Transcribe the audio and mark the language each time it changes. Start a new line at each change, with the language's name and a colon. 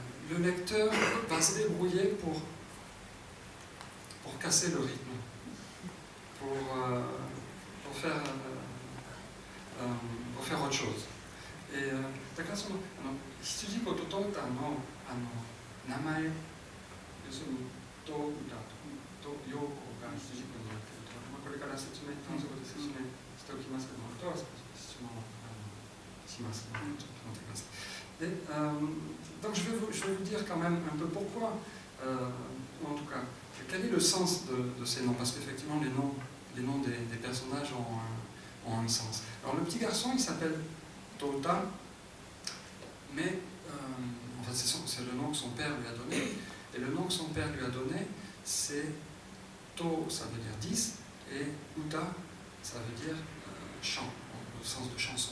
French: Le lecteur va se débrouiller pour casser le rythme, pour faire autre chose. Et
Japanese: だからその羊子とトータの名前、要するにトータとヨーコが羊子になっていると、これから単速で説明しておきますけども、あとは少し質問しますので、ちょっと待ってください。
French: Et, donc je vais vous dire quand même un peu pourquoi, en tout cas, quel est le sens de ces noms, parce qu'effectivement les noms des personnages ont un sens. Alors le petit garçon, il s'appelle Tota, mais en fait c'est le nom que son père lui a donné, et le nom que son père lui a donné, c'est To, ça veut dire 10, et Uta, ça veut dire chant, au sens de chanson.